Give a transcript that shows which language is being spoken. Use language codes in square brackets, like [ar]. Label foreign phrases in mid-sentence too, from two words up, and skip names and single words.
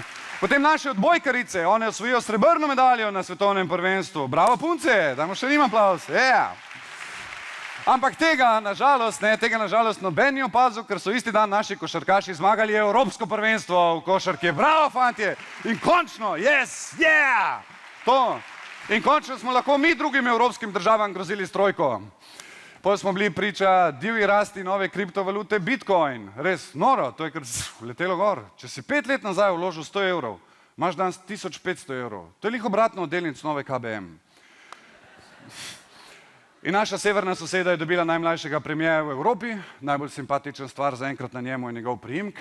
[sl] Potem naše odbojkarice, one osvojijo srebrno medaljo na svetovnem prvenstvu, bravo punce, dajmo še njim aplavz, yeah. Ampak tega nažalost noben ni opazil, ker so isti dan naši košarkaši zmagali Evropsko prvenstvo v košarki. Bravo, fantje! In končno, [en] yes, yeah! To. [sl] In končno smo lahko mi drugim evropskim državam grozili s trojko. Potem smo bili priča divji rasti nove kriptovalute Bitcoin. Res noro, to je kar letelo gor. Če si 5 let nazaj vložil 100 evrov, imaš danes 1500 evrov. To je lih obratno od delnic nove KBM. In naša severna soseda je dobila najmlajšega premierja v Evropi, najbolj simpatičen stvar zaenkrat na njemu je njegov priimek.